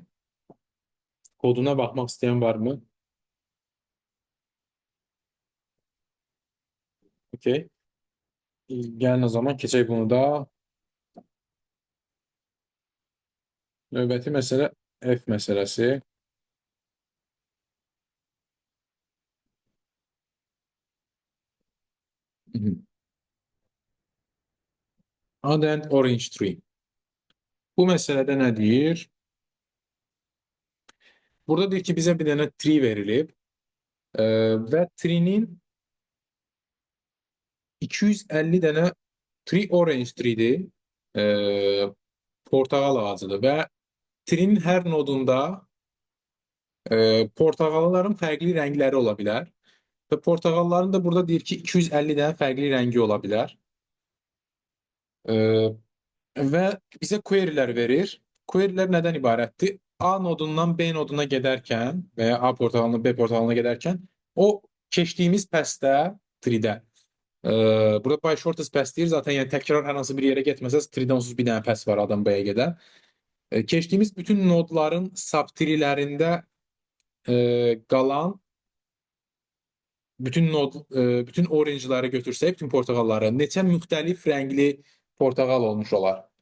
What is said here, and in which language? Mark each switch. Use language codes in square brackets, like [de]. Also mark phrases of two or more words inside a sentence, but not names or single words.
[az] Koduna baxmaq istəyən varmı? Okey. Gəlin o zaman keçək bunu da. Növbəti məsələ F məsələsi. [en] Add and orange tree. [az] Bu məsələdə nə deyir? Burada deyir ki, bizə bir dənə tree verilib və tree-nin 250 dənə tree [en] orange tree- [az] dir. e, portağal ağacıdır və trinin hər nodunda portağalların fərqli rəngləri ola bilər. Və portağalların da burada deyir ki 250 dənə fərqli rəngi ola bilər. E, və bizə querylər verir. Querylər nədən ibarətdir? A nodundan B noduna gedərkən və ya A portağalından B portağalına gedərkən o keçdiyimiz pəstə 3-də burada [en] by shortest pass [az] deyir. Zaten yəni təkrar hər hansı bir yerə getməsəz 3-dən onsuz bir dənə pass var adam B-yə gedən. Keçdiyimiz bütün nodların sub-treelərində qalan bütün orange'ları götürsək, bütün portağalları neçə müxtəlif rəngli portağal olmuş olar?